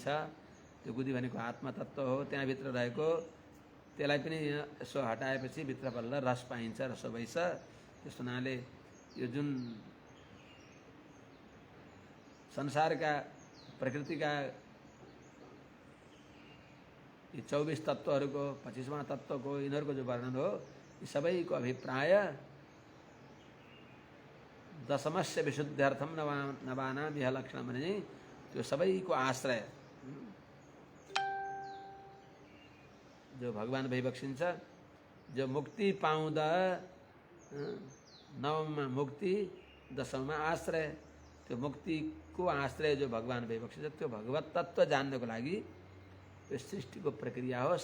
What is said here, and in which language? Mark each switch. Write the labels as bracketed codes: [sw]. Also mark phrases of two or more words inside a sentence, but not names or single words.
[ne] त्यो गुदी भनेको आत्मतत्त्व हो, त्यहाँभित्र रहेको त्यसलाई पनि यसो हटाएपछि भित्र बल्ल रस पाइन्छ, [sa] रसो भइस। [ne] त्यस हुनाले यो जुन संसारका प्रकृतिका यी 24 तत्त्वहरूको 25वां तत्त्वको यिनीहरूको जो वर्णन हो, यी सबैको अभिप्राय [sa] दशमस्य विशुद्ध्यर्थम नवानां [ne] यह लक्षण भने त्यो सबैको आश्रय जो भगवान भइबक्सिन्छ, जो मुक्ति पाउँदा नवममा मुक्ति, दशममा आश्रय। त्यो मुक्तिको आश्रय जो भगवान भइबक्सिन्छ, त्यो भगवत तत्त्व जान्नको लागि यो सृष्टिको प्रक्रिया हो।